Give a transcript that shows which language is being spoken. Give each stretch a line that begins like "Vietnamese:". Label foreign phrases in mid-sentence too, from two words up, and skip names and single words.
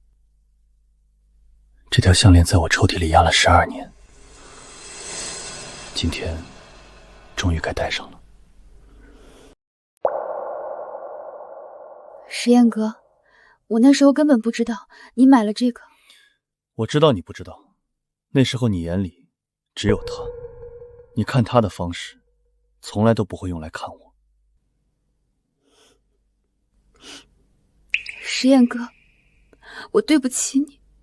Chinese: 這條項鏈在我抽屜裡壓了12年，今天終於該戴上了。實驗哥，我那時候根本不知道你買了這個。我知道你不知道，那時候你眼裡只有他。你看他的方式，從來都不會用來看我。實驗哥，我對不起你。